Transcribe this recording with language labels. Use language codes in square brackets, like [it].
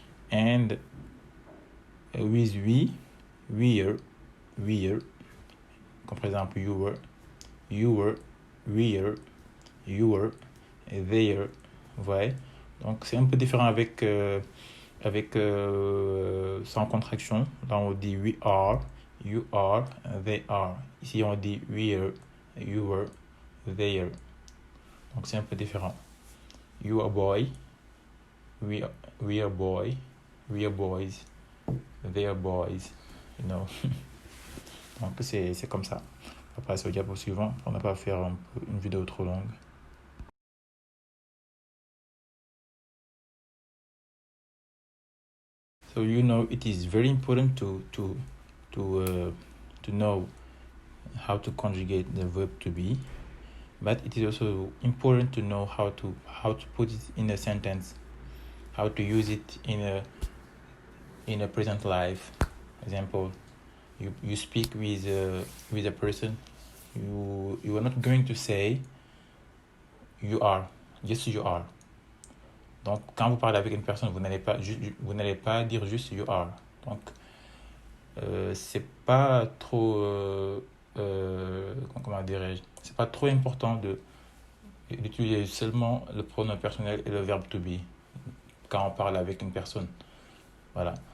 [en] And with we're. [fr] Comme par exemple, [en] you were, we're, you were, they're. [fr] Vous voyez? Donc, c'est un peu différent avec sans contraction. Là, on dit [en] we are, you are, they are. [fr] Ici, on dit [en] we're, you were, they are. [fr] Donc, c'est un peu différent. [en] You are boy, we are boy, we are boys, they are boys, you know. [fr] Donc, c'est comme ça. On va passer au diapo suivant pour ne pas faire une vidéo trop longue. [en] So you know it is very important to know how to conjugate the verb to be, but it is also important to know how to put it in a sentence, how to use it in a present life. Example, you speak with a person, you are not going to say you are, just you are. [fr] Donc quand vous parlez avec une personne, vous n'allez pas dire juste [en] you are. [fr] Donc c'est pas trop comment dirais-je, c'est pas trop important d'utiliser seulement le pronom personnel et le verbe to be quand on parle avec une personne. Voilà.